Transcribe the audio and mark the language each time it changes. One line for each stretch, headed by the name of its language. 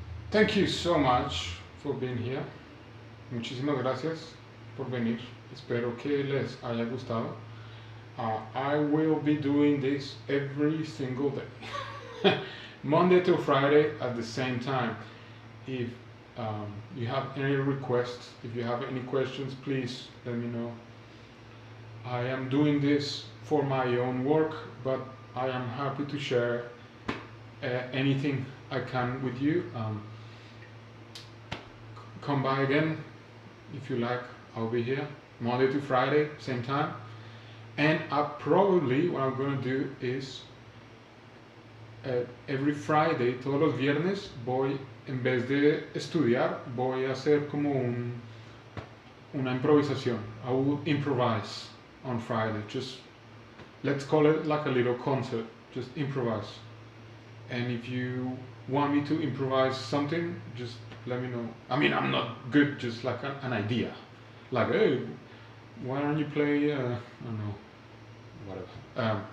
English: Thank you so much for being here.
Spanish: Muchísimas gracias por venir. Espero que les haya gustado.
English: I will be doing this every single day, Monday to Friday at the same time. If you have any requests, if you have any questions, please let me know. I am doing this for my own work, but I am happy to share anything I can with you. Come by again if you like. I'll be here Monday to Friday, same time. And probably what I'm gonna do is every Friday,
Spanish: todos los viernes, voy, en vez de estudiar, voy a hacer como una improvisación.
English: I will improvise on Friday. Just let's call it like a little concert. Just improvise. And if you want me to improvise something, just let me know. I mean, I'm not good, just like an idea. Like, hey, why don't you play, I don't know, whatever.